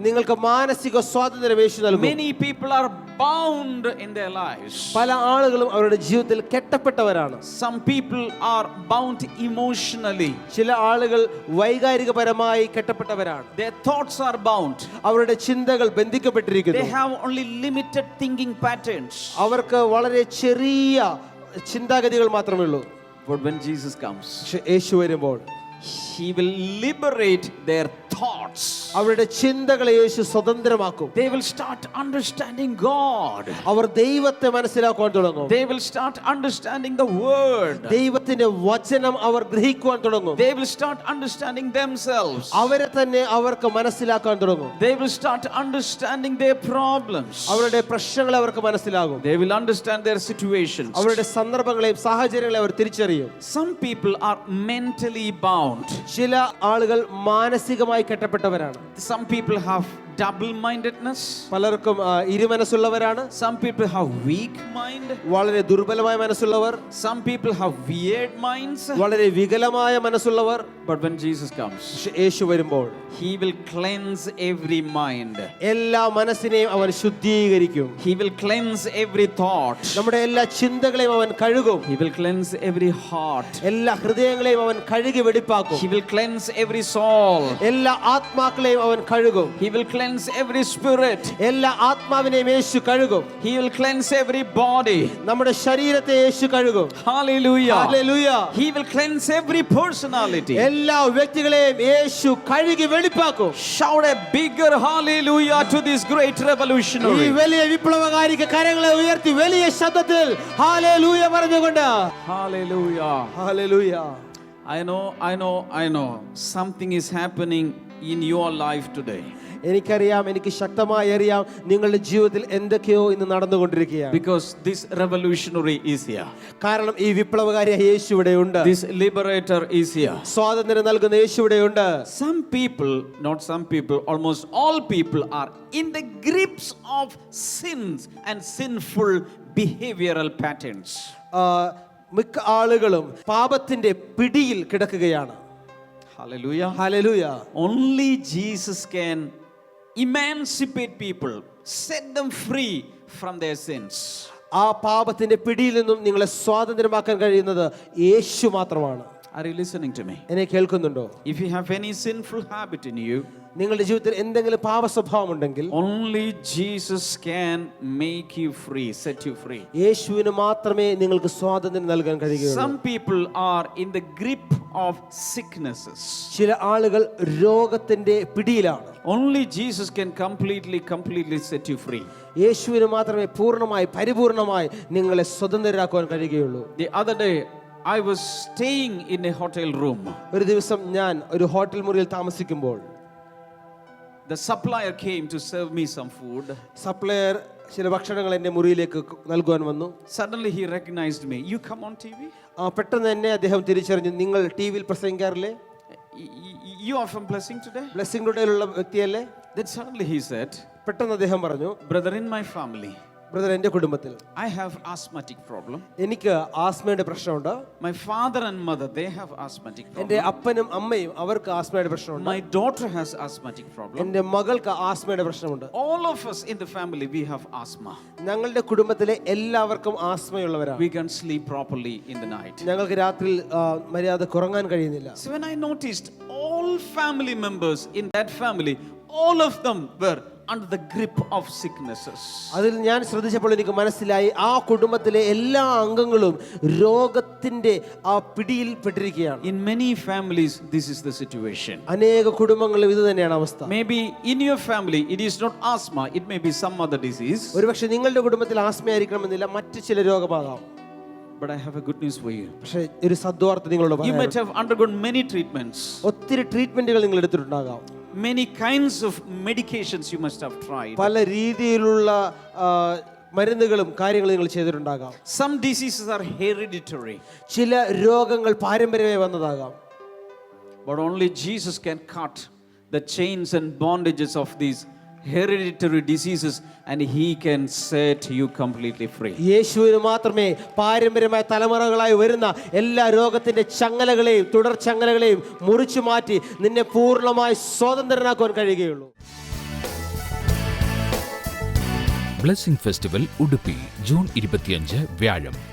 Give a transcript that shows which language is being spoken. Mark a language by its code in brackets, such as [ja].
[ml] നിങ്ങൾക്ക് മാനസിക സ്വാതന്ത്ര്യം യേശു നൽകും. [en] Many people are bound in their lives. [ml] പല ആളുകളും അവരുടെ ജീവിതത്തിൽ കെട്ടപ്പെട്ടവരാണ്. [en] Some people are bound emotionally. [ml] ചില ആളുകൾ വൈകാരികപരമായി കെട്ടപ്പെട്ടവരാണ്. [en] Their thoughts are bound. [ml] അവരുടെ ചിന്തകൾ ബന്ധിക്കപ്പെട്ടിരിക്കുന്നു. [en] They have only limited thinking patterns. [ml] അവർക്ക് വളരെ ചെറിയ ചിന്താഗതികൾ മാത്രമേ ഉള്ളൂ. [en] But when Jesus comes, [ml] യേശു വരുമ്പോൾ [en] he will liberate their thoughts. [ml] അവരുടെ ചിന്തകളെ യേശു സ്വതന്ത്രമാക്കും. [en] They will start understanding God. [ml] അവർ ദൈവത്തെ മനസ്സിലാക്കുവാൻ തുടങ്ങും. [en] They will start understanding the word. [ml] ദൈവത്തിന്റെ വചനം അവർ ഗ്രഹിക്കുവാൻ തുടങ്ങും. [en] They will start understanding themselves. [ml] അവരെ തന്നെ അവർക്ക് മനസ്സിലാക്കാൻ തുടങ്ങും. [en] They will start understanding their problems. [ml] അവരുടെ പ്രശ്നങ്ങളെ അവർക്ക് മനസ്സിലാകും. [en] They will understand their situations. [ml] അവരുടെ സന്ദർഭങ്ങളെയും സാഹചര്യങ്ങളെയും അവർ തിരിച്ചറിയും. [en] Some people are mentally bound. [ml] ചില ആളുകൾ മാനസികമായി കെട്ടപ്പെട്ടവരാണ്. [en] Some people have double-mindedness. [ml] പലർക്കും ഇരുമനസ്സുള്ളവരാണ്. [en] Some people have weak mind. [ml] വളരെ ദുർബലമായ മനസ്സുള്ളവർ. [en] Some people have weird minds. [ml] വളരെ വികലമായ മനസ്സുള്ളവർ. [en] But when Jesus comes, [ml] യേശു വരുമ്പോൾ [en] he will cleanse every mind. [ml] എല്ലാ മനസ്സിനെയും അവൻ ശുദ്ധീകരിക്കും. [en] He will cleanse every thought. [ml] നമ്മുടെ എല്ലാ ചിന്തകളെയും അവൻ കഴുകും. [en] He will cleanse every heart. [ml] എല്ലാ ഹൃദയങ്ങളെയും അവൻ കഴുകി വെടിപ്പാക്കും. [en] He will cleanse every soul. [ml] എല്ലാ ആത്മാക്കളെയും അവൻ കഴുകും. [en] He will cleanse cleanse every spirit. [ml] എല്ലാ ആത്മാവിനെയും യേശു കഴുകും. [en] He will cleanse every body. [ml] നമ്മുടെ ശരീരത്തെ യേശു കഴുകും. [en] Hallelujah. [ml] Hallelujah. [en] He will cleanse every personality. [ml] എല്ലാ വ്യക്തികളെയും യേശു കഴുകി വെളിപ്പാക്കും. [en] Shout a bigger hallelujah to this great [ml] ഈ [en] revolutionary. [ml] വലിയ വിപ്ലവകാരിക്ക് കരങ്ങളെ ഉയർത്തി വലിയ ശബ്ദത്തിൽ ഹല്ലേലൂയ പറഞ്ഞുകൊണ്ട് [en] Hallelujah. [ml] Hallelujah. [en] I know something is happening in your life today. [ml] എനിക്കറിയാം, എനിക്ക് ശക്തമായി അറിയാം നിങ്ങളുടെ ജീവിതത്തിൽ എന്തൊക്കെയോ ഇന്ന് നടന്നുകൊണ്ടിരിക്കുകയാണ്. [en] Because this revolutionary is here. [ml] കാരണം ഈ വിപ്ലവകാരിയായ യേശു ഇവിടെയുണ്ട്. [en] This liberator is here. [ml] സ്വാതന്ത്ര്യം നൽകുന്ന യേശു ഇവിടെയുണ്ട്. [en] Some people, not some people, almost all people are in the grips of sins and sinful behavioral patterns. [ml] മിക്ക ആളുകളും പാപത്തിന്റെ പിടിയിൽ കിടക്കുകയാണ്. [en] Hallelujah. [ml] Hallelujah. [en] Only Jesus can emancipate people, set them free from their sins. [ml] ആ പാപത്തിന്റെ പിടിയിൽ നിന്നും നിങ്ങളെ സ്വാതന്ത്ര്യമാക്കാൻ കഴിയുന്നത് യേശു മാത്രമാണ്. [en] Are you listening to me? [ml] എന്നെ കേൾക്കുന്നുണ്ടോ? [en] If you have any sinful habit in you, [ml] നിങ്ങളുടെ ജീവിതത്തിൽ എന്തെങ്കിലും പാപ സ്വഭാവം ഉണ്ടെങ്കിൽ [en] only Jesus can make you free, set you free. [ml] യേശുവിന് മാത്രമേ നിങ്ങൾക്ക് സ്വാതന്ത്ര്യം നൽകാൻ കഴിയുകയുള്ളൂ. [en] Some people are in the grip of sicknesses. [ml] ചില ആളുകൾ രോഗത്തിന്റെ പിടിയിലാണ്. [en] Only Jesus can completely set you free. [ml] യേശുവിന് മാത്രമേ പൂർണ്ണമായി പരിപൂർണമായി നിങ്ങളെ സ്വതന്ത്രരാക്കുവാൻ കഴിയുകയുള്ളൂ. [en] The other day I was staying in a hotel room. [ml] ഒരു ദിവസം ഞാൻ ഒരു ഹോട്ടൽ മുറിയിൽ താമസിക്കുമ്പോൾ [en] The supplier came to serve me some food. [ml] Supplier ചില ഭക്ഷണങ്ങൾ എൻ്റെ മുറിയിലേക്ക് നൽകുവാൻ വന്നു. [en] Suddenly he recognized me. You come on TV? [ml] പെട്ടെന്ന് എന്നെ അദ്ദേഹം തിരിച്ചറിഞ്ഞു. നിങ്ങൾ ടിവിയിൽ പ്രസംഗിക്കാറില്ലേ? [en] You are from Blessing today? [ml] Blessing ടുഡേയിലുള്ള വ്യക്തിയല്ലേ? [en] Then suddenly he said, [ml] പെട്ടെന്ന് അദ്ദേഹം പറഞ്ഞു, [en] brother, in my family [ml] brother, എൻ്റെ കുടുംബത്തിൽ [en] I have asthmatic problem. [ml] എനിക്ക് ആസ്മയുടെ പ്രശ്നമുണ്ട്. [en] My father and mother, they have asthmatic [ml] എൻ്റെ [en] problem. [ml] അപ്പനും അമ്മയും അവർക്ക് ആസ്മയുടെ പ്രശ്നമുണ്ട്. [en] My daughter has asthmatic problem. [ml] എൻ്റെ മകൾക്ക് ആസ്മയുടെ പ്രശ്നമുണ്ട്. [en] All of us in the family, we have asthma. [ml] ഞങ്ങളുടെ കുടുംബത്തിലെ എല്ലാവർക്കും ആസ്മയുള്ളവരാണ്. [en] We can't sleep properly in the night. [ml] ഞങ്ങൾക്ക് രാത്രിയിൽ മര്യാദക്ക് ഉറങ്ങാൻ കഴിയുന്നില്ല. [en] So when I noticed all family members in that family, all of them were under the grip of sicknesses. [ml] അതിൽ ഞാൻ ശ്രദ്ധിച്ചപ്പോൾ എനിക്ക് മനസ്സിലായി ആ കുടുംബത്തിലെ എല്ലാ അംഗങ്ങളും രോഗത്തിന്റെ ആ പിടിയിൽ പെട്ടിരിക്കുകയാണ്. [en] In many families, this is the situation. [ml] അനേക കുടുംബങ്ങളിലും ഇത് തന്നെയാണ് അവസ്ഥ. [en] Maybe in your family, it is not asthma, it may be some other disease. [ml] ഒരുപക്ഷെ നിങ്ങളുടെ കുടുംബത്തിൽ ആസ്മയായിരിക്കണമെന്നില്ല, മറ്റ് ചില രോഗമാകാം. [en] But I have a good news for you. [ml] പക്ഷേ ഒരു സദ്വാർത്ത നിങ്ങളോട് [en] You might [ml] പറയാം. [en] have undergone many treatments. [ml] ഒത്തിരി ട്രീറ്റ്മെന്റുകൾ നിങ്ങൾ എടുത്തിട്ടുണ്ടാകാം. [en] Many kinds of medications you must have tried. [ml] പല രീതിയിലുള്ള മരുന്നുകളും കാര്യങ്ങളും നിങ്ങൾ ചെയ്തിട്ടുണ്ടാകാം. [en] Some diseases are hereditary. [ml] ചില രോഗങ്ങൾ പാരമ്പര്യമായി വന്നതാകാം. [en] But only Jesus can cut the chains and bondages of these hereditary diseases and he can set you completely free. [ml] യേശുവിന് മാത്രമേ പാരമ്പര്യമായ തലമുറകളായി വരുന്ന എല്ലാ രോഗത്തിന്റെ ചങ്ങലകളെയും തുടർ ചങ്ങലകളെയും മുറിച്ചു മാറ്റി നിന്നെ പൂർണ്ണമായി സ്വതന്ത്രനാക്കുവാൻ കഴിയുകയുള്ളൂ. ബ്ലെസ്സിംഗ് ഫെസ്റ്റിവൽ ഉടുപ്പി ജൂൺ 25 വ്യാഴം.